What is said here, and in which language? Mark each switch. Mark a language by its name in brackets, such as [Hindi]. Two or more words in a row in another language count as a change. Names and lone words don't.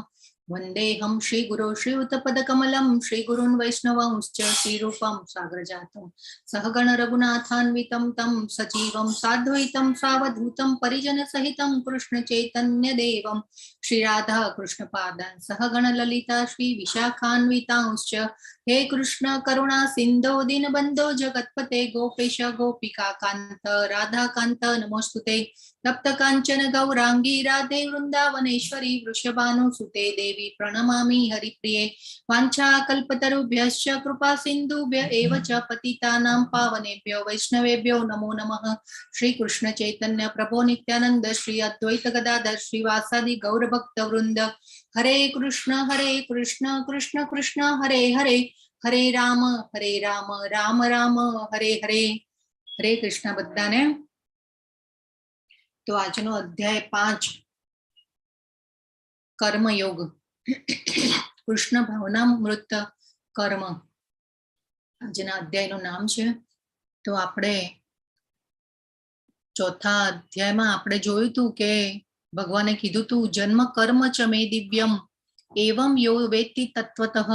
[Sanskrit] વંદેહમ શ્રી ગુરો શ્રીયુતપદકમલં શ્રી ગુરૂન વૈષ્ણવાંશ્ચ શ્રીરૂપં સાગરજાતં સહગણ રઘુનાથાન્વિतं तं સજીવં સાદ્વૈतं સાવધૂतं પરિજન સહિतं કૃષ્ણ ચૈતન્ય દેવં શ્રી રાધા કૃષ્ણ પાદાન સહગણ લલિતા શ્રી વિશાખાન્વિતાંશ્ચ. હે કૃષ્ણ કરુણા સિંધો દીનબંધો જગતપતે ગોપેશ ગોપિકા કાંત રાધાકાંત નમોસ્તુતે. તપ્ત કાંચન ગૌરાંગી રાધે વૃંદાવનેશ્વરી વૃષભાનુસુતે દેવી પ્रणमामि हरिप्रिये. वाञ्छा कल्पतरुभ्यश्च कृपा सिन्धुभ्य एव च पतितानां पावनेभ्यो वैष्णवेभ्यो नमो नमः. श्री कृष्ण चैतन्य प्रभो नित्यानंद श्री अद्वैत गदाधर श्रीवासादि गौर भक्त वृंद. हरे कृष्ण कृष्ण कृष्ण हरे हरे हरे राम राम राम हरे हरे. हरे कृष्ण [Gujarati] बधाने. तो આજનો અધ્યાય 5 કર્મયોગ કૃષ્ણ ભાવનામૃત કર્મ આજના અધ્યાયનું નામ છે. તો આપણે ચોથા અધ્યાયમાં આપણે જોયું હતું કે ભગવાને કીધું હતું [Sanskrit] જન્મ કર્મ ચ મે દિવ્યમ એવમ યો વેત્તિ તત્વતઃ.